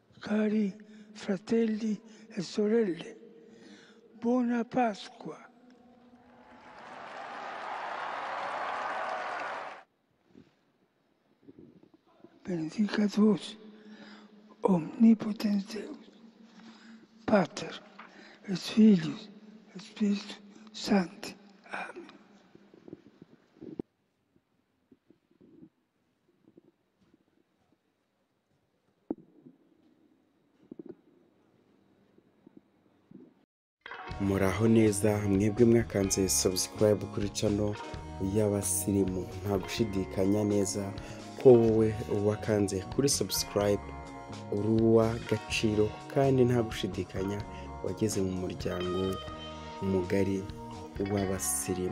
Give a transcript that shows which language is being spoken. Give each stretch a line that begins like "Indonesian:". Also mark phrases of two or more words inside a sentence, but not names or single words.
Italian: Cari fratelli e sorelle, buona Pasqua.
Latin: Benedicat vos omnipotens Deus, Pater et Filius et Spiritus Sancti. Amen.
Kinyarwanda: Muraho neza mwebwe mwakanze subscribe kuri channel y'abasirimu, nta gushidikanya neza ko wowe wakanze kuri subscribe uruwa gaciro, kandi nta gushidikanya wageze mu muryango mugari w'abasirimu.